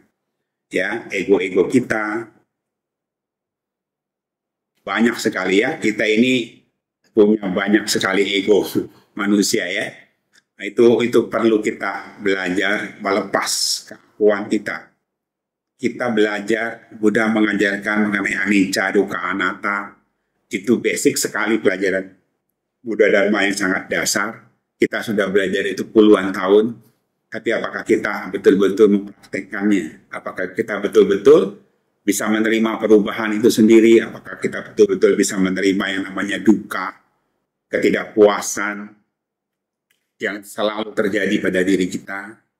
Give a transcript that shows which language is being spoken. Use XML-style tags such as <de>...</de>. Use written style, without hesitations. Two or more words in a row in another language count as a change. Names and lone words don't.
<id>Ya, ego-ego kita banyak sekali, ya. Kita ini punya banyak sekali ego manusia, ya. Nah, itu perlu kita belajar melepas keakuan kita. Kita belajar, Buddha mengajarkan mengenai</id> <pi>anicca, dukkha, anatta.</pi> <id>Itu basic sekali pelajaran Buddha Dharma yang sangat dasar. Kita sudah belajar itu puluhan tahun. Tapi apakah kita betul-betul mempraktekkannya? Apakah kita betul-betul bisa menerima perubahan itu sendiri? Apakah kita betul-betul bisa menerima yang namanya dukkha, ketidakpuasan yang selalu terjadi pada diri kita?</id>